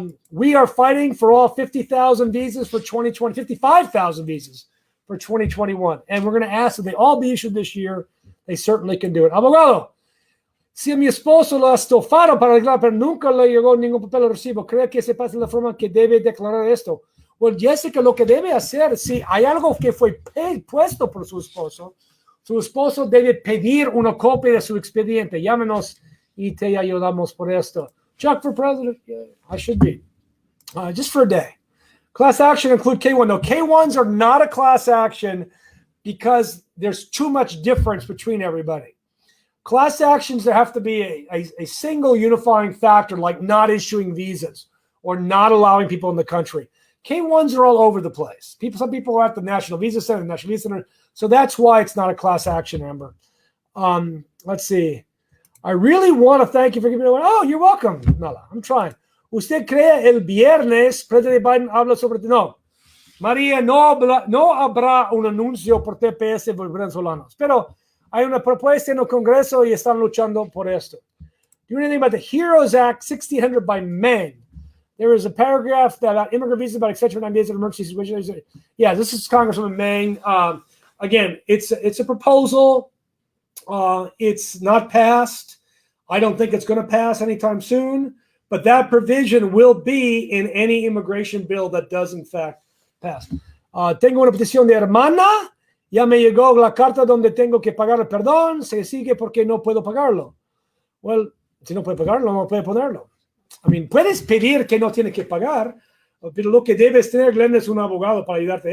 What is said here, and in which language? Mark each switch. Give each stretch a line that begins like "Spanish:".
English: We are fighting for all 50,000 visas for 2020, 55,000 visas for 2021. And we're going to ask that they all be issued this year. They certainly can do it.
Spanish: Abogado, si a mi esposo lo estofaron para declarar, pero nunca le llegó ningún papel o recibo, ¿cree que se pasa la forma que debe declarar esto? Well, Jessica, lo que debe hacer, si hay algo que fue puesto por su esposo debe pedir una copia de su expediente. Llámenos y te ayudamos por esto.
English: Chuck for president? Yeah, I should be. Just for a day. Class action include K1. No, K1s are not a class action because there's too much difference between everybody. Class actions, there have to be a single unifying factor, like not issuing visas or not allowing people in the country. K1s are all over the place. Some people are at the National Visa Center, so that's why it's not a class action, Amber. Let's see. I really want to thank you for giving me one. Oh, you're welcome, Nala. I'm trying.
Spanish: ¿Usted cree el viernes Presidente Biden habla sobre... No, María, no habrá un anuncio por TPS por venezolanos, pero hay una propuesta en el Congreso y están luchando por esto.
English: Do you know anything about the HEROES Act 1600 by Maine? There is a paragraph about immigrant visas about extension for 9 days of emergency situations. Yeah, this is Congresswoman Maine. Again, it's a proposal. It's not passed. I don't think it's going to pass anytime soon, but that provision will be in any immigration bill that does in fact pass.
Spanish: Tengo una petición de hermana. Ya me llegó la carta donde tengo que pagar el perdón. Se sigue porque no puedo pagarlo. Well, si no puede pagarlo, no puede ponerlo.
English: I mean,
Spanish: puedes pedir que no tiene que pagar, pero lo que debes tener, Glenn, es un abogado para ayudarte.